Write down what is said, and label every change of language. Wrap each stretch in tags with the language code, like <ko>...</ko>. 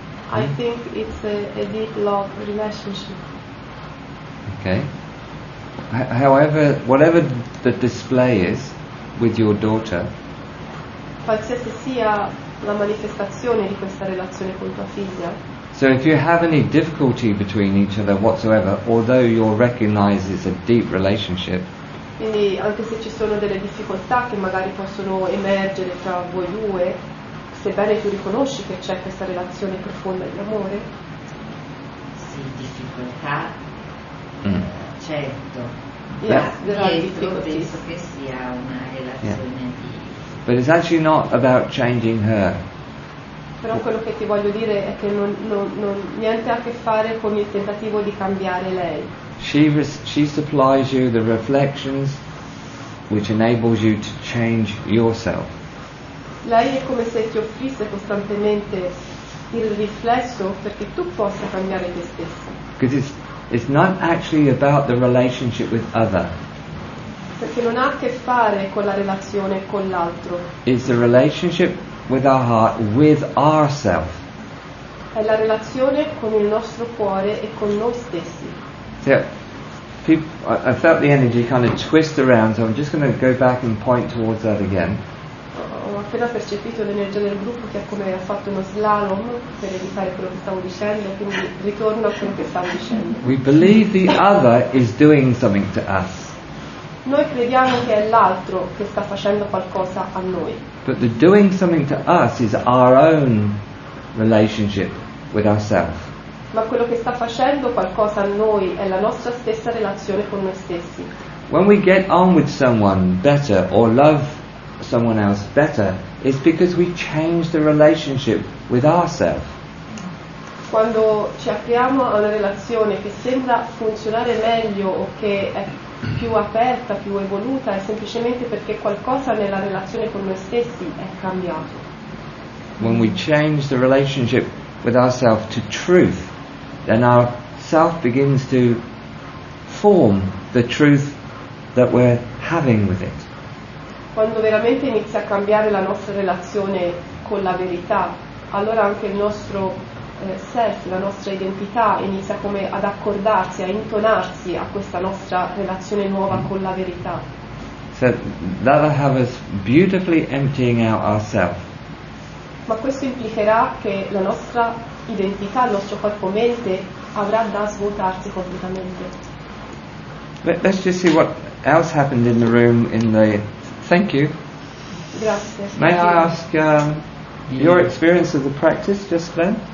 <en>I think it's a deep love relationship. Okay. However, whatever the display is with your daughter,</en> <it>Qualsiasi sia la manifestazione di questa relazione con tua figlia,</it> <en>so if you have any difficulty between each other whatsoever, although you'll recognize it's a deep relationship,</en> <it>quindi anche se ci sono delle difficoltà che magari possono emergere tra voi due, sebbene tu riconosci che c'è questa relazione profonda di amore, Sì, difficoltà, certo.</it> <en>yes,</en> <it>Beh,</it> <en>there are</en> <it>Dietro</it> <en>difficulties.</en> <it>penso che sia una relazione di...</it> <en>but it's actually not about changing her.</en> <it>Però quello che ti voglio dire è che niente ha a che fare con il tentativo di cambiare lei.</it> <en>She supplies you the reflections which enables you to change yourself.</en> <it>Lei è come se ti offrisse costantemente il riflesso perché tu possa cambiare te stesso.</it> <en>Because it's not actually about the relationship with other.</en> <it>Perché non ha a che fare con la relazione con l'altro.</it> <en>It's the relationship with our heart, with ourself.</en> <it>È la relazione con il nostro cuore e con noi stessi.</it> <en>So, I felt the energy kind of twist around, so I'm just going to go back and point towards that again.</en> <it>Ho appena percepito l'energia del gruppo che è come ha fatto uno slalom per evitare quello che stavo dicendo, quindi ritorno a quello che stavo dicendo.</it> <en>We believe the other is doing something to us,</en> <it>Noi crediamo che è l'altro che sta facendo qualcosa a noi,</it> <en>but the doing something to us is our own relationship with ourselves.</en> <it>ma quello che sta facendo qualcosa a noi è la nostra stessa relazione con noi stessi.</it> <en>When we get on with someone better or love someone else better, it's because we change the relationship with ourselves.</en> <it>Quando ci apriamo a una relazione che sembra funzionare meglio o che è più aperta, più evoluta, è semplicemente perché qualcosa nella relazione con noi stessi è cambiato.</it> <en>When we change the relationship with ourselves to truth, then our self begins to form the truth that we're having with it.</en> <it>Quando veramente inizia a cambiare la nostra relazione con la verità, allora anche il nostro self, la nostra identità inizia come ad accordarsi, a intonarsi a questa nostra relazione nuova con la verità.</it> <en>So that'll have us beautifully emptying out ourselves.</en> <it>Ma questo implicherà che la nostra identità, il nostro corpo-mente avrà da svuotarsi completamente.</it> <en>Let's just see what else happened in the room in the... Thank you.</en> <it>Grazie.</it> <en>May I ask your experience of the practice just then?</en>